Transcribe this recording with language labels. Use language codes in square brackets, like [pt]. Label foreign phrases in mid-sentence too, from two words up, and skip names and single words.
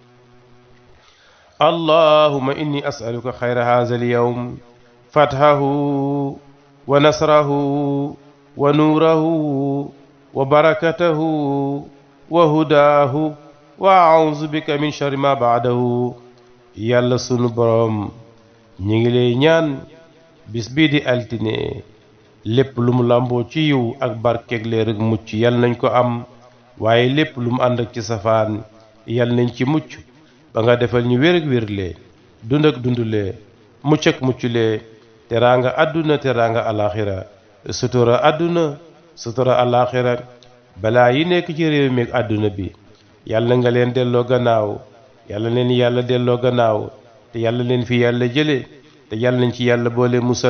[ar] اللهم إني أسألك خير هذا اليوم فتحه ونصره ونوره وبركته وهداه وأعوذ بك من شر ما بعده. [wo] yàlla sunu borom ñi ngi lay ñaan bis bii di altine lépp lu mu làmboo ci yiw ak barkeeg leer ak mucc yàlla nañ ko am waaye lépp lu mu ànd ak ci safaan yàlla nañ ci mucc ba nga defal ñu wér ak wérle dund ak dundulee mucc ak mucculee teraanga àdduna teraanga alaxira sutura àdduna sutura alaxira balaa yi nekk ci réew mi ak àdduna bi yàlla nga leen delloo gannaaw yàlla leen yàlla delloo gannaaw te yàlla leen fi yàlla jële te yàlla nañ ci yàlla boole musal.